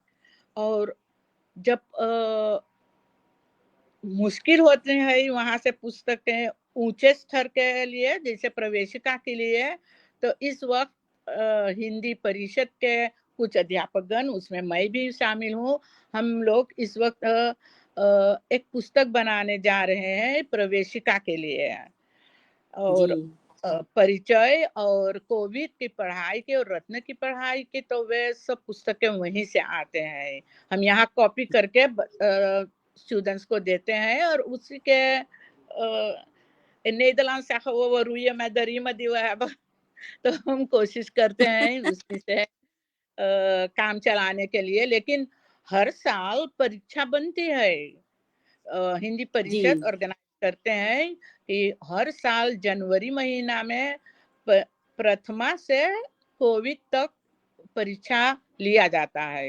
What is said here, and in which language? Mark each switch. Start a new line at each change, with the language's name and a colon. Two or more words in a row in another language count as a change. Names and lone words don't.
Hindi: और जब मुश्किल होते हैं वहाँ से पुस्तकें ऊँचे स्तर के लिए, जैसे प्रवेशिका के लिए, तो इस वक़्त हिंदी परिषद के कुछ अध्यापकगण, उसमें मैं भी शामिल हूँ, हम लोग इस वक़्त एक पुस्तक बनाने जा रहे हैं प्रवेशिका के लिए। जी, और परिचय और कोविद की पढ़ाई की और रत्न की पढ़ाई की तो वे सब पुस्तकें वहीं से आते हैं। हम यहाँ कॉपी करके स्टूडेंट्स को देते हैं और उसी के
Dutch: in Nederlands zeggen we roeien met de riemen die we hebben.
Hindi: तो हम कोशिश करते हैं उसी से काम चलाने के लिए। लेकिन हर साल परीक्षा बनती है। हिंदी परिषद जी, ऑर्गेनाइज करते हैं कि हर साल जनवरी महीना में प प्रथमा से कोविद तक परीक्षा लिया जाता है।